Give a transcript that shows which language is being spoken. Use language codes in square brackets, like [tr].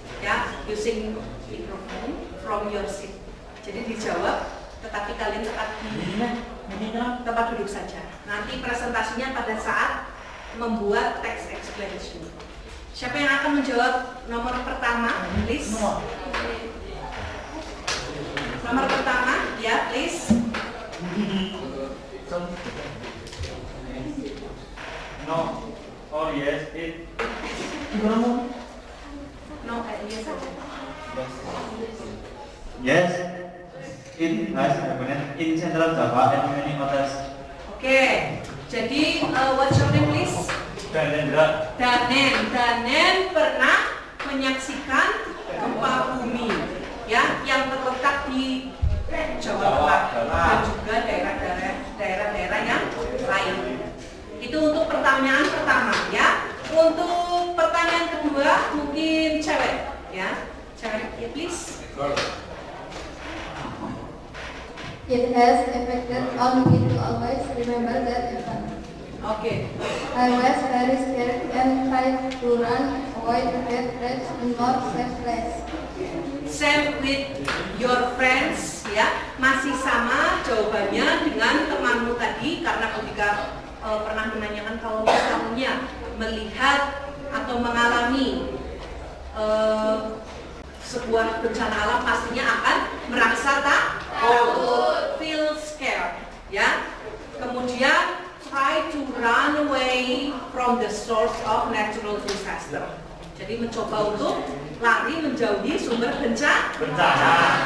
[en] Ya, using microphone from your seat. [id] Jadi dijawab, tetapi kalian tetap di tempat duduk saja. Nanti presentasinya pada saat membuat text explanation. Siapa yang akan menjawab nomor pertama, [en] please? [id] Nomor pertama, ya, please. [en] No. Oh yes, it. No, yes [id] saja. [en] Yes, it has happened in Central Java and many others. [id] Oke, jadi [en] what's your name, please? Danendra. [id] Danen pernah menyaksikan gempa bumi, ya, yang terletak di Jawa Tengah dan juga daerah-daerah yang lain. Itu untuk pertanyaan pertama, ya. Untuk pertanyaan kedua mungkin cewek, ya, cewek, ya, [en] please. It has affected on me to always remember that event. [id] Oke. [en] I was very scared and tried to run away to get rest in more safe place. Same with your friends, [id] ya, masih sama jawabannya dengan temanmu tadi, karena ketika pernah menanyakan kalau misalnya melihat atau mengalami sebuah bencana alam pastinya akan merasa takut, [en] feel scared, [id] ya. Kemudian [en] try to run away from the source of natural disaster. [id] Jadi mencoba untuk lari menjauhi sumber bencana.